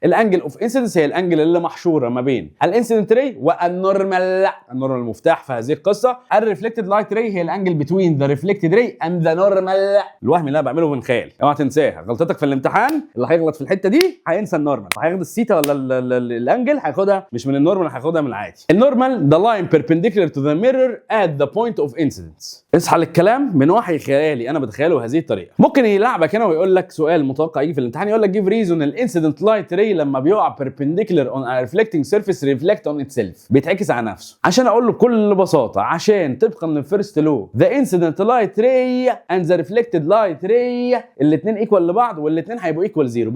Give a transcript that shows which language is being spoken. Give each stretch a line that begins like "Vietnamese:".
Arabic: الانجل اوف انسيدنس هي الانجل اللي محشوره ما بين الانسيدنت راي والنورمال. النورمال المفتاح في هذه القصه.
English: الريفلكتد light ray هي الانجل between the reflected ray and the normal.
Arabic: الوهم اللي انا بعمله من خيال، اوعى تنساها. غلطتك في الامتحان اللي هيغلط في الحته دي هينسى النورمال، هياخد السيتا ولا الانجل هياخدها مش من النورمال، هياخدها من العادي.
English: النورمال the line perpendicular to the mirror at the point of incidence.
Arabic: اصحى للكلام من وحي خيالي انا بتخيله بهذه الطريقه. ممكن يلعبك هنا ويقول لك سؤال متوقع يجي في الامتحان، يقول لك
English: give reason
Arabic: الانسيدنت لايت راي لما بيقع
English: perpendicular on a reflecting surface reflect on itself،
Arabic: بيتعكس على نفسه. عشان اقول له بكل بساطه، عشان طبقا للفيرست لو
English: the incident light ray
Arabic: and the reflected light ray الاثنين ايكوال لبعض، والاثنين هيبقوا ايكوال زيرو.